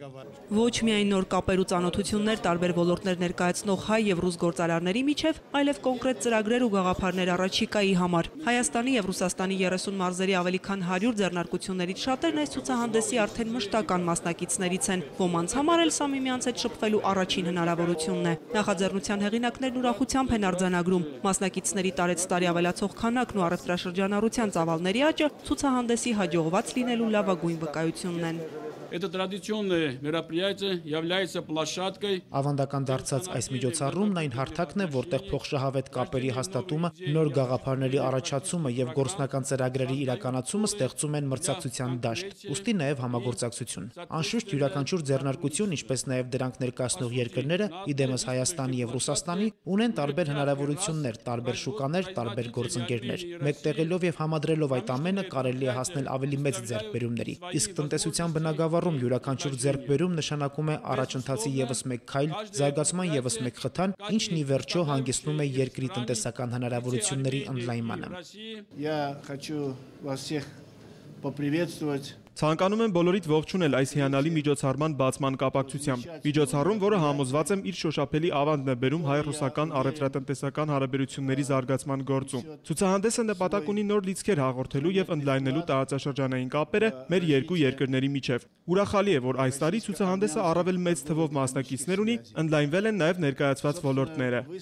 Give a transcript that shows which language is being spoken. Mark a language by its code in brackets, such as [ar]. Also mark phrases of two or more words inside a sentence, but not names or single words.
[hy] Ոչ միայն նոր կապեր ու ծանոթություններ տարբեր ոլորտներ ներկայացնող հայ եւ ռուս գործարարների միջև, այլև կոնկրետ ծրագրեր ու գաղափարներ առաջիկայի համար։ Հայաստանի եւ Ռուսաստանի 30 մարզերի ավելի քան 100 ձեռնարկություններից շատերն այս ցուցահանդեսի արդեն մշտական մասնակիցներից են։ Ոմանց համար էլ սա միմյանց հետ շփվելու առաջին հնարավորությունն է։ Նախաձեռնության հեղինակներն ուրախությամբ են արձանագրում։ Մասնակիցների տարեցտարի ավելացող քանակն ու առևտրաշրջանառության ծավալների աճը ցուցահանդեսի հաջողված լինելու լավագույն վկայությունն են։ [ru] Это традиционное мероприятие является площадкой. [hy] Ավանդական դարձած այս միջոցառումն այն հարթակն է, որտեղ փոխշահավետ կապերի հաստատումը, նոր գաղափարների առաջացումը եւ գործնական ծրագրերի իրականացումը ստեղծում են մրցակցության դաշտ, ուստի նաեւ համագործակցություն։ Անշուշտ յուրաքանչյուր ձեռնարկություն, ինչպես նաեւ դրանք ներկայացնող երկրները, իդեմս Հայաստանի եւ Ռուսաստանի, ունեն տարբեր հնարավորություններ, տարբեր շուկաներ, տարբեր գործընկերներ։ Մեկտեղելով եւ համադրելով այդ ամենը կարելի է հասնել ավելի մեծ ձեռքբերումների։ Իսկ տնտեսության բնագավառում յուրաքանչյուր ձեռքբերում նշանակում է առաջընթացի եւս մեկ քայլ, զարգացման եւս մեկ խթան, ինչն ի վերջո հանգեցնում է երկրի տնտեսական հնարավորությունների ընդլայնմանը։ [ru] Я хочу вас всех поприветствовать. [hy] Ցանկանում եմ բոլորիդ ողջունել այս հիանալի միջոցառման բացման կապակցությամբ։ Միջոցառում, որը համոզված եմ իր շոշափելի ավանդն է բերում հայ-ռուսական առևտրատնտեսական հարաբերությունների զարգացման գործում։ Ցուցահանդեսը նպատակ ունի նոր լիցքեր հաղորդելու եւ ընդլայնելու տարածաշրջանային կապերը մեր երկու երկրների միջև։ Ուրախալի է, որ այս տարի ցուցահանդեսը առավել մեծ թվով մասնակիցներ ունի, ընդլայնվել են նաեւ ներկայացված ոլորտները։